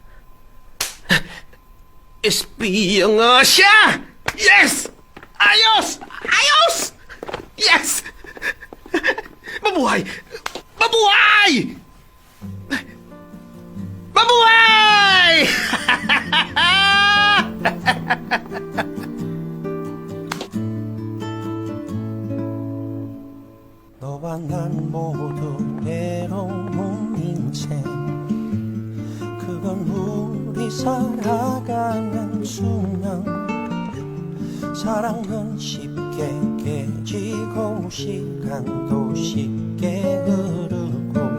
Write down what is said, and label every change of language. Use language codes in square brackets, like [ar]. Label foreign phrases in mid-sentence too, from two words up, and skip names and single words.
[tl] Espiya nga siya! Yes! Ayos! Ayos! Yes! Mabuhay! Mabuhay! Mabuhay! [ko] 너와 난 모두 외로운 인생 그건 우리 살아가는 수명 사랑은 쉽게 깨지고 시간도 쉽게 흐르고